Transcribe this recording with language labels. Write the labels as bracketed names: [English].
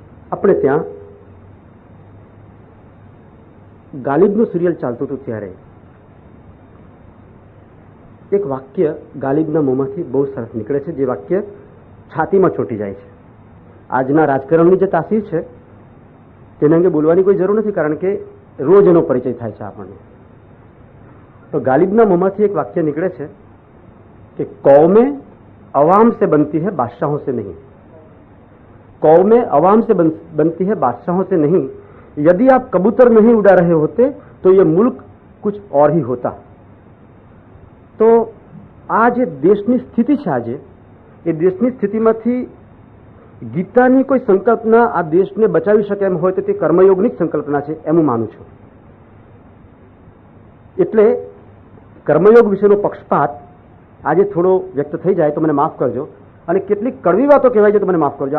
[Gujarati] આપણે ત્યાં ગાલિબનું સિરિયલ ચાલતું હતું ત્યારે એક વાક્ય ગાલિબના મોંમાંથી બહુ સરસ નીકળે છે, જે વાક્ય છાતીમાં ચોંટી જાય છે. આજના રાજકારણની જે તાસીર છે તેના અંગે બોલવાની કોઈ જરૂર નથી કારણ કે રોજ એનો પરિચય થાય છે આપણને. તો ગાલિબના મોંમાંથી એક વાક્ય નીકળે છે કે [Hindi] કૌમે અવામ સે બનતી है बादशाहों से नहीं. कौमें अवाम से बनती है बादशाहों से नहीं. यदि आप कबूतर नहीं उड़ा रहे होते तो ये मुल्क कुछ और ही होता. [Gujarati] તો આ જે દેશની સ્થિતિ છે આજે, એ દેશની સ્થિતિમાંથી ગીતાની કોઈ સંકલ્પના આ દેશને બચાવી શકે એમ હોય તો તે કર્મયોગની જ સંકલ્પના છે એમ હું માનું છું. એટલે કર્મયોગ વિશેનો પક્ષપાત આજે થોડો વ્યક્ત થઈ જાય તો મને માફ કરજો, અને કેટલીક કડવી વાતો કહેવાય છે તો મને માફ કરજો.